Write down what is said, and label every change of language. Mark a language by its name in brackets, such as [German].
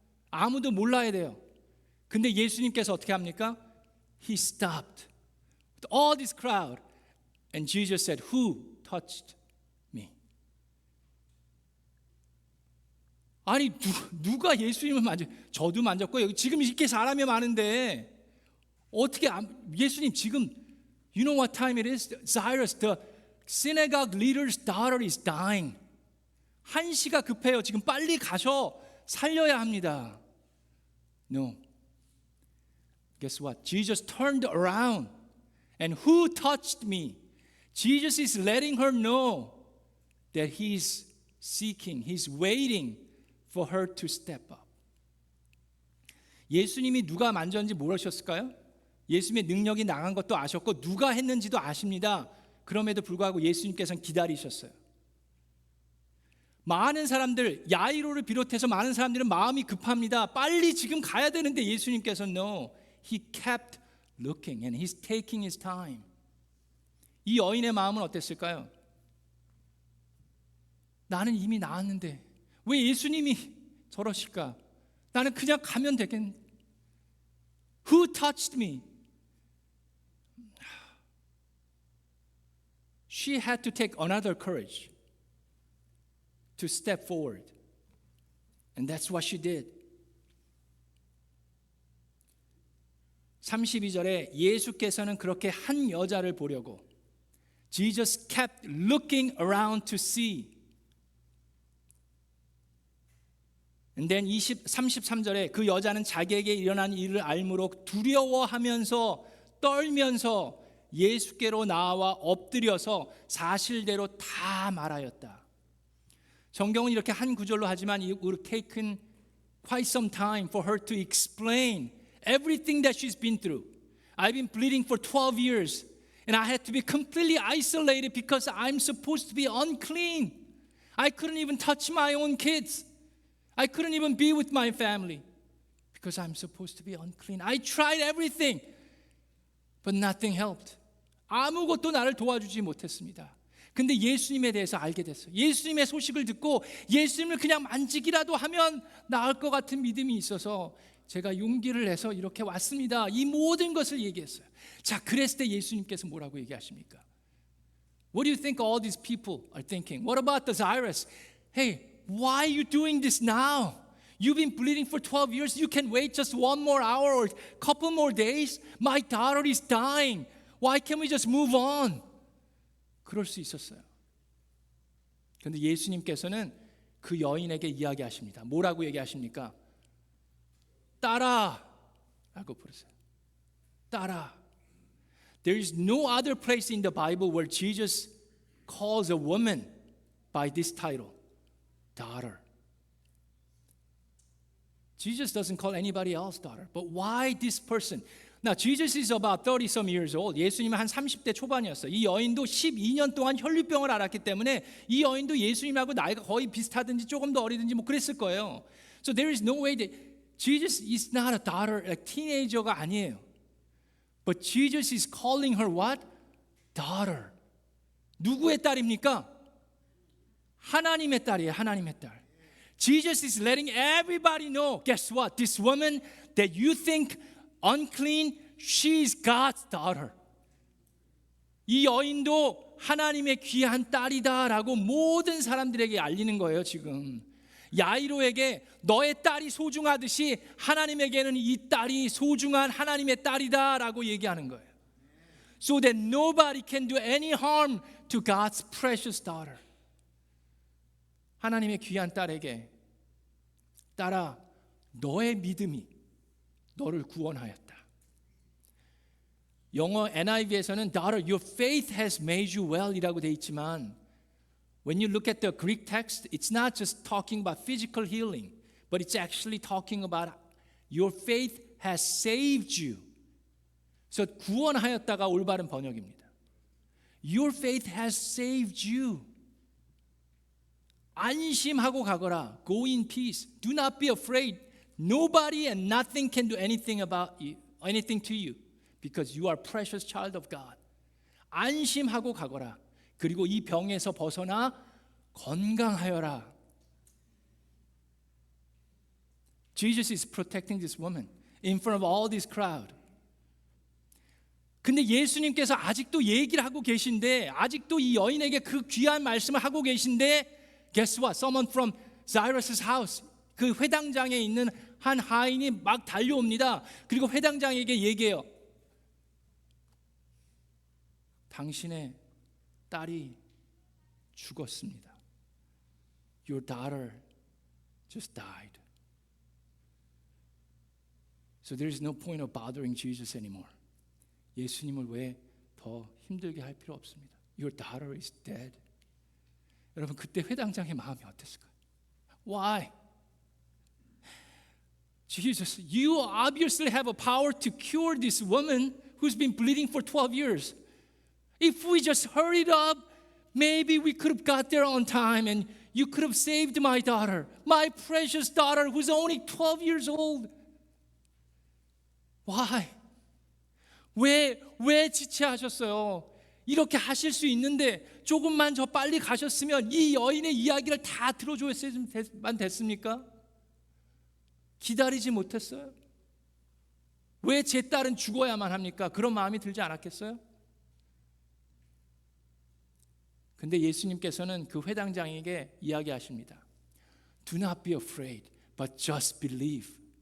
[Korean] 아무도 몰라야 돼요. 근데 예수님께서 어떻게 합니까? [English] He stopped with all this crowd, and Jesus said, "Who touched me?" [Korean] 아니 누가 예수님을 저도 만졌고 여기 지금 이렇게 사람이 많은데 어떻게 예수님 지금 [English] you know what time it is? Jairus, the synagogue leader's daughter is dying. [Korean] 한시가 급해요. 지금 빨리 가셔 살려야 합니다. [English] No. Guess what? Jesus turned around. And who touched me? Jesus is letting her know that he's seeking, he's waiting for her to step up. [Korean] 예수님이 누가 만졌는지 모르셨을까요? 예수님의 능력이 나간 것도 아셨고 누가 했는지도 아십니다. 그럼에도 불구하고 예수님께서는 기다리셨어요. 많은 사람들, 야이로를 비롯해서 많은 사람들은 마음이 급합니다. 빨리 지금 가야 되는데 예수님께서는 [English] no. He kept looking and he's taking his time. [Korean] 이 여인의 마음은 어땠을까요? 나는 이미 나았는데 왜 예수님이 저러실까? 나는 그냥 가면 되겠는데. [English] Who touched me? She had to take another courage to step forward. And that's what she did. [Korean] 32절에 예수께서는 그렇게 한 여자를 보려고 [English] Jesus kept looking around to see. And then [Korean] 33절에 그 여자는 자기에게 일어난 일을 알므로 두려워하면서 떨면서 예수께로 나와 엎드려서 사실대로 다 말하였다. 성경은 이렇게 한 구절로 하지만 [English] it would have taken quite some time for her to explain everything that she's been through. I've been bleeding for 12 years and I had to be completely isolated because I'm supposed to be unclean. I couldn't even touch my own kids. I couldn't even be with my family because I'm supposed to be unclean. I tried everything, but nothing helped. [Korean] 아무것도 나를 도와주지 못했습니다. 근데 예수님에 대해서 알게 됐어요. 예수님의 소식을 듣고 예수님을 그냥 만지기라도 하면 나을 것 같은 믿음이 있어서 제가 용기를 내서 이렇게 왔습니다. 이 모든 것을 얘기했어요. 자, 그랬을 때 예수님께서 뭐라고 얘기하십니까? [English] What do you think all these people are thinking? What about the Jairus? Hey, why are you doing this now? You've been bleeding for 12 years. You can wait just one more hour or a couple more days. My daughter is dying. Why can't we just move on? [Korean] 그럴 수 있었어요. 그런데 예수님께서는 그 여인에게 이야기하십니다. 뭐라고 얘기하십니까? 따라 라고 부르세요. 따라. [English] There is no other place in the Bible where Jesus calls a woman by this title, daughter. Jesus doesn't call anybody else daughter. But why this person? Now, Jesus is about 30-some years old. [Korean] 예수님은 한 30대 초반이었어요. 이 여인도 12년 동안 혈류병을 앓았기 때문에 이 여인도 예수님하고 나이가 거의 비슷하든지 조금 더 어리든지 뭐 그랬을 거예요. [English] So there is no way that Jesus is not a daughter, like teenager가 [Korean] 아니에요. [English] But Jesus is calling her what? Daughter. [Korean] 누구의 딸입니까? 하나님의 딸이에요. 하나님의 딸. [English] Jesus is letting everybody know, guess what? This woman that you think unclean, she's God's daughter. [Korean] 이 여인도 하나님의 귀한 딸이다라고 모든 사람들에게 알리는 거예요, 지금. 야이로에게 너의 딸이 소중하듯이 하나님에게는 이 딸이 소중한 하나님의 딸이다라고 얘기하는 거예요. [English] So that nobody can do any harm to God's precious daughter. [Korean] 하나님의 귀한 딸에게 딸아, 너의 믿음이 너를 구원하였다. 영어 NIV에서는 [English] Daughter, your faith has made you well [Korean] 이라고 되어 있지만 [English] when you look at the Greek text, it's not just talking about physical healing, but it's actually talking about your faith has saved you. [Korean] 그래서 구원하였다가 올바른 번역입니다. [English] Your faith has saved you. [Korean] 안심하고 가거라. [English] Go in peace. Do not be afraid. Nobody and nothing can do anything about you, anything to you, because you are a precious child of God. [Korean] 안심하고 가거라. 그리고 이 병에서 벗어나 건강하여라. [English] Jesus is protecting this woman in front of all this crowd. [Korean] 근데 예수님께서 아직도 얘기를 하고 계신데, 아직도 이 여인에게 그 귀한 말씀을 하고 계신데, [English] guess what? Someone from Jairus' house, [Korean] 그 회당장에 있는 한 하인이 막 달려옵니다. 그리고 회당장에게 얘기해요. 당신의 딸이 죽었습니다. [English] Your daughter just died. So there is no point of bothering Jesus anymore. [Korean] 예수님을 왜 더 힘들게 할 필요 없습니다. [English] Your daughter is dead. [Korean] 여러분 그때 회당장의 마음이 어땠을까요? [English] Why? Jesus, you obviously have a power to cure this woman who's been bleeding for 12 years. If we just hurried up, maybe we could have got there on time and you could have saved my daughter, my precious daughter who's only 12 years old. Why? [Korean] 왜 지체하셨어요? 이렇게 하실 수 있는데 조금만 더 빨리 가셨으면 이 여인의 이야기를 다 들어줘야만 됐습니까? 기다리지 못했어요? 왜 제 딸은 죽어야만 합니까? 그런 마음이 들지 않았겠어요? 근데 예수님께서는 그 회당장에게 이야기하십니다. [English] Do not be afraid, but just believe.